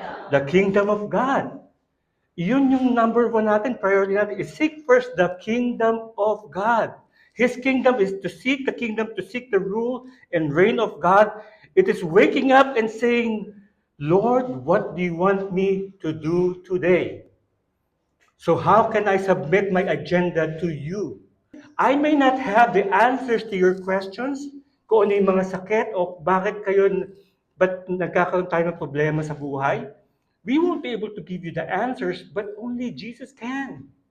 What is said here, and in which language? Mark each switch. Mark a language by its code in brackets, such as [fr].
[en] The kingdom of God. [tl] Yun yung number one natin, priority natin, [en] is seek first the kingdom of God. His kingdom is to seek the kingdom, to seek the rule and reign of God. It is waking up and saying, Lord, what do you want me to do today? So how can I submit my agenda to you? I may not have the answers to your questions, [tl] kung ano yung mga sakit o ba't nagkakaroon tayo ng problema sa buhay. [en] We won't be able to give you the answers, but only Jesus can.